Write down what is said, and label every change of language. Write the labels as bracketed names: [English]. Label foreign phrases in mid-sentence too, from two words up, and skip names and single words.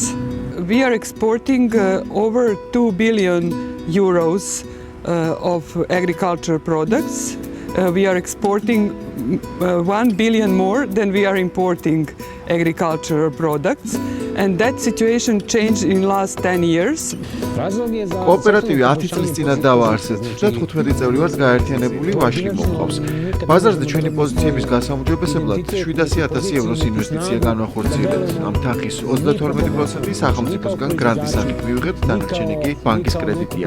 [English] We are exporting over 2 billion euros of agricultural products. We are exporting 1 billion more than we are importing agricultural products, and that situation changed in last 10 years. [Georgian] კოოპერატივი 10 წლის წინათ დავაარსეთ და 15 წევრი ვართ გაერთიანებული ვაშლი მოყავს. ბაზარზე ჩვენი პოზიციების გასაუმჯობესებლად 700,000 ევროს ინვესტიცია განვახორციელებთ. ამ თანხის 32% სახელმწიფოსგან გრანტის სახით მივიღებთ, დანარჩენი კი ბანკის კრედიტია.